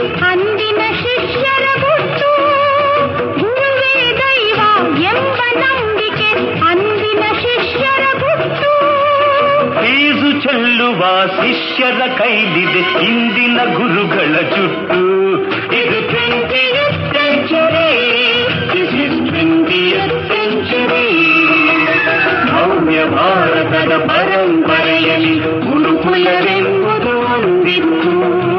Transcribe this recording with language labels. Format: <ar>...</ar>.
<kn>ಅಂದಿನ ಶಿಷ್ಯರ ಗುಟ್ಟು, ಗುರುವೇ ದೈವ ಎಂಬ ನಂಬಿಕೆ ಅಂದಿನ ಶಿಷ್ಯರ ಗುಟ್ಟು. ಫೀಸು ಚೆಲ್ಲುವ ಶಿಷ್ಯರ ಕೈಲಿದೆ ಇಂದಿನ ಗುರುಗಳ ಜುಟ್ಟು. ಇದು</kn> <en>20th century, this is 20th century.</en> <kn>ಭವ್ಯ ಭಾರತದ ಪರಂಪರೆಯಲ್ಲಿ ಗುರುಕುಲವೆಂಬುದು ಒಂದಿತ್ತು.</kn>